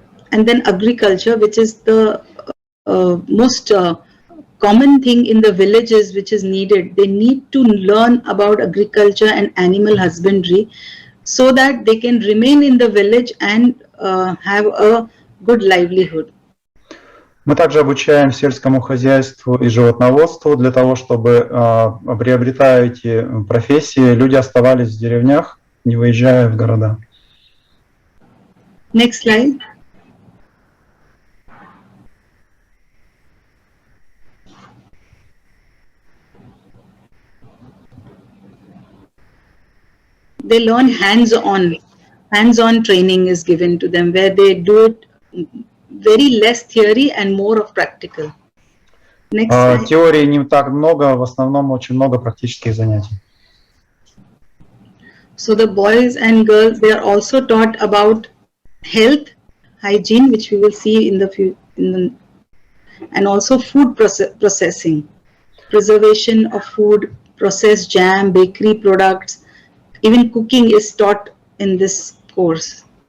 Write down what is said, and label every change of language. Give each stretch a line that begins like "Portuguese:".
English: And then agriculture, which is the most common thing in the villages which is needed. They need to learn about agriculture and animal husbandry so that they can remain in the village and have a good livelihood.
Russian: Мы также обучаем сельскому хозяйству и животноводству для того, чтобы, приобретая эти профессии, люди оставались в деревнях, не выезжая в города.
English: Next slide. They learn hands-on. Hands-on training is given to them where they do it very less theory and more of practical. Next slide.
Russian: Теории не так много, в основном очень много практических занятий.
English: So the boys and girls, they are also taught about health, hygiene, which we will see in the and also food processing, preservation of food, processed jam, bakery products, even cooking is taught in this course.